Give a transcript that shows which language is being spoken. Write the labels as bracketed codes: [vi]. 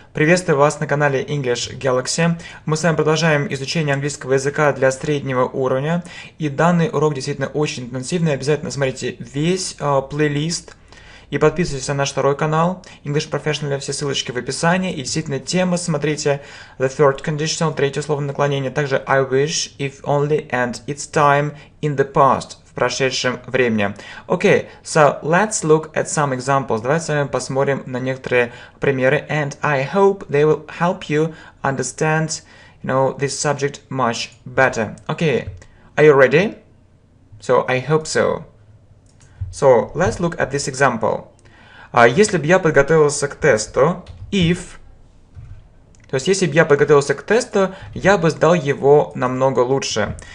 [ru] Приветствую вас на канале English Galaxy. Мы с вами продолжаем изучение английского языка для среднего уровня. И данный урок действительно очень интенсивный. Обязательно смотрите весь плейлист. И подписывайтесь на наш второй канал English Professional. Все ссылочки в описании. И действительно темы смотрите. [en] The third conditional, [ru] третье условное наклонение. [en] Также I wish, if only, and it's time, in the past. [ru] В прошедшем времени. [en] Okay, so let's look at some examples. [ru] Давайте с вами посмотрим на некоторые примеры. [en] And I hope they will help you understand, this subject much better. Okay, are you ready? So I hope so. So let's look at this example. [ru] Если бы я подготовился к тесту, то есть, если бы я подготовился к тесту, я бы сдал его намного лучше.